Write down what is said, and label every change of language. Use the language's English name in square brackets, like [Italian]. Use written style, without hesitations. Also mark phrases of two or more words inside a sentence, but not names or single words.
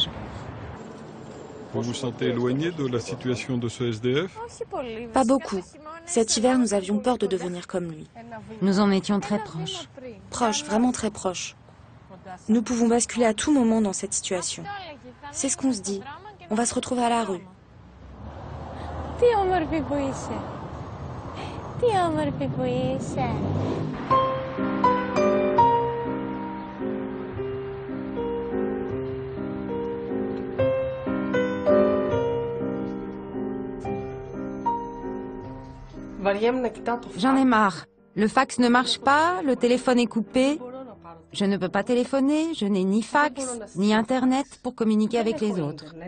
[French] Vous vous sentez éloigné de la situation de ce SDF? Pas beaucoup. Cet hiver, nous avions peur de devenir comme lui. Nous en étions très proches. Proches, vraiment très proches. Nous pouvons basculer à tout moment dans cette situation. C'est ce qu'on se dit. On va se retrouver à la rue. [Greek] Τι όμορφη που είσαι. Τι όμορφη που είσαι. [French] J'en ai marre. Le fax ne marche pas, le téléphone est coupé. Je ne peux pas téléphoner, je n'ai ni fax, ni Internet pour communiquer avec les autres.